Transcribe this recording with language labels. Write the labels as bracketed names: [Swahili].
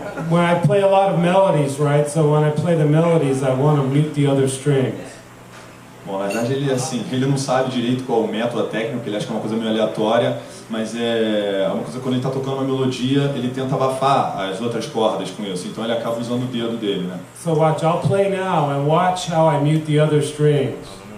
[English] When I play a lot of melodies, right? So when I play the melodies, I want to mute the other strings. [Portuguese] Bom, na verdade ele não sabe direito qual é o método, a técnica, ele acha que é uma coisa meio aleatória, mas é uma coisa, quando ele está tocando uma melodia, ele tenta abafar as outras cordas com isso, então ele acaba usando o dedo dele, né? [English] So watch, I'll play now and watch how I mute the other strings.